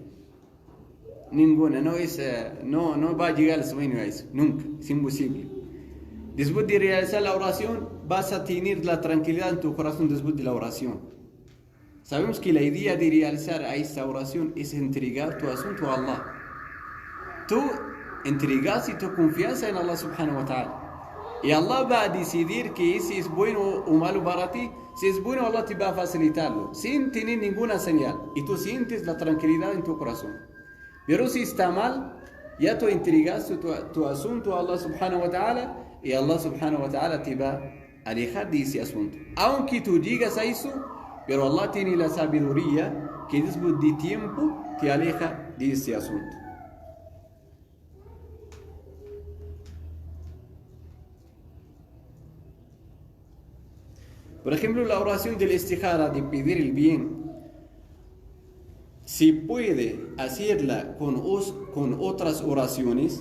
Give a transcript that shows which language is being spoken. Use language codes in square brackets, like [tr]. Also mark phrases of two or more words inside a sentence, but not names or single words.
[es] Ninguna, no va a llegar el sueño a eso, nunca, es imposible. Después de realizar la oración, vas a tener la tranquilidad en tu corazón después de la oración. Sabemos que la idea de realizar esta oración es entregar tu asunto a Allah. Tú entregas tu confianza en Allah [ar] سبحانه وتعالى. [es] Y Allah va a decidir que si es bueno o malo para ti. Si es bueno, Allah te va a facilitarlo, sin tener ninguna señal. Y tú sientes la tranquilidad en tu corazón. Pero si está mal, ya tú entregaste tu asunto a Allah [ar] سبحانه وتعالى. [es] Y Allah [ar] سبحانه وتعالى [es] te va a alejar de ese asunto. Aunque tú digas a eso, pero Allah tiene la sabiduría que después de tiempo te aleja de ese asunto. Por ejemplo, la oración del istikhara, de pedir el bien, se puede hacerla con otras oraciones.